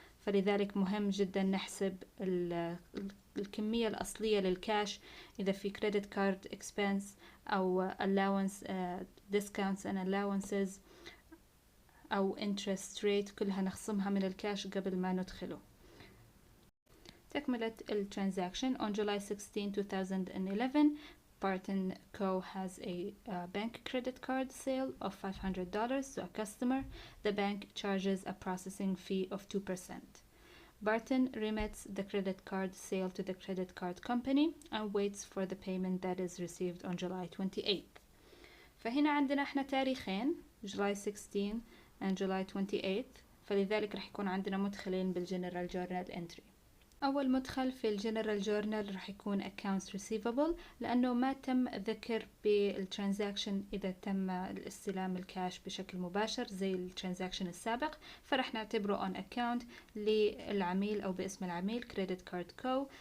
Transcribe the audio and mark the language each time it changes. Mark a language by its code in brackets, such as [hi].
[ar] فلذلك مهم جدا نحسب الكمية الأصلية للكاش إذا في credit card expense أو allowance [en] discounts and allowances [ar] أو [en] interest rate، [ar] كلها نخصمها من الكاش قبل ما ندخله. تكملة ال transaction. [en] On July 16, 2011 Barton Co. has a bank credit card sale of $500 to a customer. The bank charges a processing fee of 2%. Barton remits the credit card sale to the credit card company and waits for the payment that is received on July 28. [ar] فهنا عندنا احنا تاريخين [en] July 16 and July 28، [ar] فلذلك رح يكون عندنا مدخلين بالجنرال جورنال entry. أول مدخل في الجنرال جورنال رح يكون accounts receivable لأنه ما تم ذكر بالترانزاكشن إذا تم الاستلام الكاش بشكل مباشر زي الترانزاكشن السابق، فرح نعتبره [en] on account [ar] للعميل أو باسم العميل credit card co.